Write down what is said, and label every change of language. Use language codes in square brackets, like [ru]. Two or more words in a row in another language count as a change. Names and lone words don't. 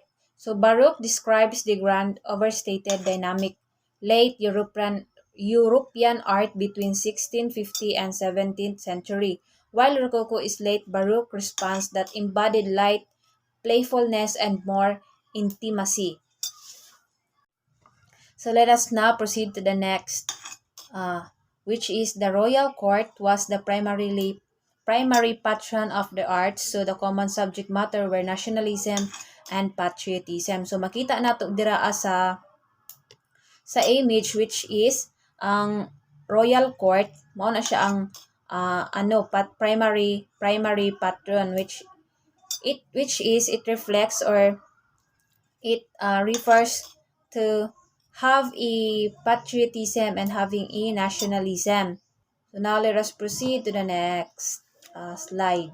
[en] So Baroque describes the grand, overstated, dynamic, late European art between 1650 and 17th century, while Rococo is late Baroque response that embodied light, playfulness, and more intimacy. So let us now proceed to the next, which is the royal court was the primary patron of the arts, so the common subject matter were nationalism and patriotism. [ceb] So makita nato dira sa [en] image, which is ang royal court [ceb] mao na siya ang [en] primary patron, which is it reflects, or it refers to have a patriotism and having a nationalism. So now let us proceed to the next slide.